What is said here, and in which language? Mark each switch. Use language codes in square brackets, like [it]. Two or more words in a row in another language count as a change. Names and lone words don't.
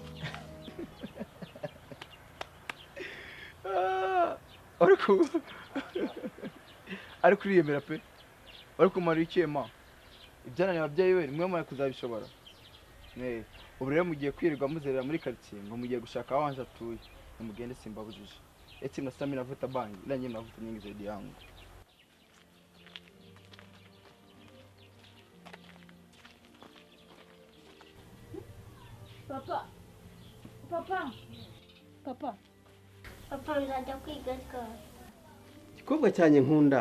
[rw] ariko uriyemera pe? Ariko umara ikema ibyananiye ababyeyi we nimwe mwe kuzabishobora. Ubu rero mugiye kwirirwa muzerera muri quartier ngo mugiye gushaka aho Anje atuye, mugende simbabujije. [sw] Eti mnasami navuta bangi ila nyinyi mnavuta nyingi zaidi yangu. [rw] Papa. Papa nzajya kwiga ryari? Gikobwa cyane nkunda.